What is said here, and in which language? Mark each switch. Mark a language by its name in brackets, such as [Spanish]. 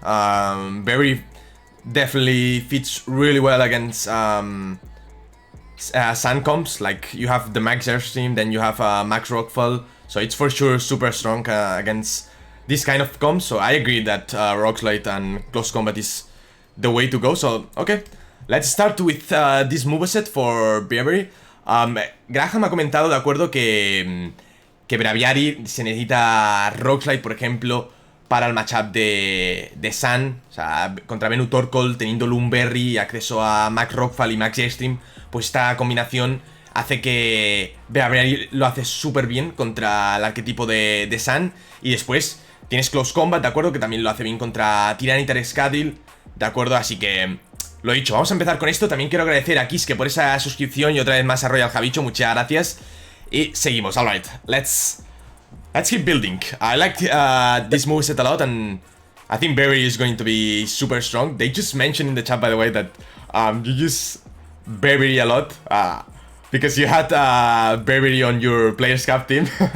[English] Braviary definitely fits really well against sun comps. Like you have the Max Airstream, then you have Max Rockfall, so it's for sure super strong against this kind of comps. So I agree that Rock Slide and Close Combat is the way to go. So okay. Let's start with this moveset for Braviary. [Spanish] Graham ha comentado, de acuerdo, que Braviary se necesita Rock Slide, por ejemplo, para el matchup de Sun. O sea, contra Venu Torkoal, teniendo Lumberry, acceso a Max Rockfall y Max Airstream, pues esta combinación hace que Braviary lo hace súper bien contra el arquetipo de Sun. Y después tienes Close Combat, de acuerdo, que también lo hace bien contra Tyranitar Scuttle, de acuerdo, así que... Lo dicho, vamos a empezar con esto. También quiero agradecer a Kiske por esa suscripción y otra vez más a Royal Javicho, muchas gracias. Seguimos. [English] All right, let's keep building. I like this moveset a lot, and I think Braviary is going to be super strong. They just mentioned in the chat, by the way, that you use Braviary a lot because you had Braviary on your Players Cup team.